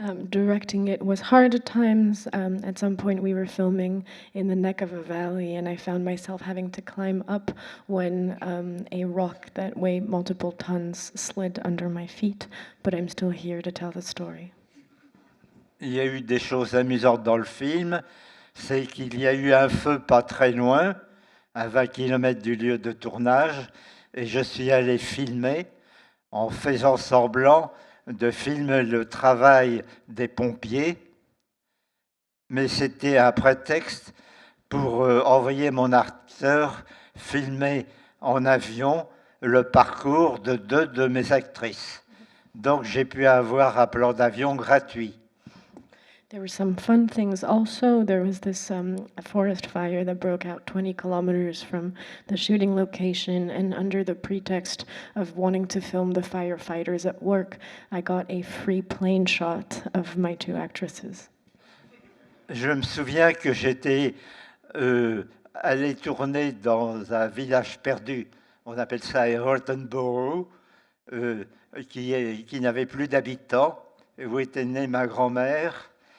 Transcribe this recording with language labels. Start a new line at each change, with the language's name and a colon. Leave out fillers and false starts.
English: Directing it was hard at times. At some point, we were filming in the neck of a valley, and I found myself having to climb up when a rock that weighed multiple tons slid under my feet. But I'm still here to tell the story.
French: Il y a eu des choses amusantes dans le film, c'est qu'il y a eu un feu pas très loin, à 20 km du lieu de tournage, et je suis allé filmer en faisant semblant de filmer le travail des pompiers, mais c'était un prétexte pour envoyer mon acteur filmer en avion le parcours de 2 de mes actrices. Donc j'ai pu avoir un plan d'avion gratuit.
English: There were some fun things also. There was this a forest fire that broke out 20 kilometers from the shooting location, and under the pretext of wanting to film the firefighters at work, I got a free plane shot of my 2 actresses.
French: Je me souviens que j'étais allé tourner dans un village perdu, on appelle ça Hortonborough, qui n'avait plus d'habitants, où était née ma grand-mère.